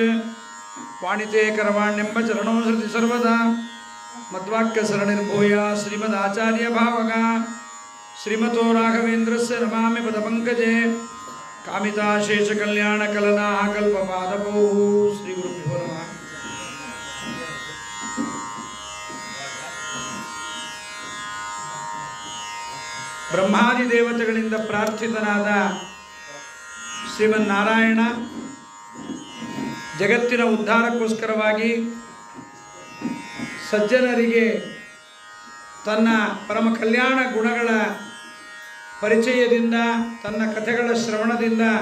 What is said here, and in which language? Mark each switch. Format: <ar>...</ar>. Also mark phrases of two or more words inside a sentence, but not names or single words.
<sa>वाणिते करवाण्यम्ब चरणो हृदि सर्वदा मद्वाक्यसरणिर्भूया श्रीमदाचार्यभावगा। श्रीमतो राघवेन्द्रस्य नमामि पदपङ्कजे कामिताशेषकल्याणकलनाः कल्पपादपौ। श्रीगुरुभ्यो नमः।</sa> <kn>ಬ್ರಹ್ಮಾದಿ ದೇವತೆಗಳಿಂದ ಪ್ರಾರ್ಥಿತನಾದ ಶ್ರೀಮನ್ನಾರಾಯಣ ಜಗತ್ತಿನ ಉದ್ಧಾರಕ್ಕೋಸ್ಕರವಾಗಿ ಸಜ್ಜನರಿಗೆ ತನ್ನ ಪರಮ ಕಲ್ಯಾಣ ಗುಣಗಳ ಪರಿಚಯದಿಂದ ತನ್ನ ಕಥೆಗಳ ಶ್ರವಣದಿಂದ</kn>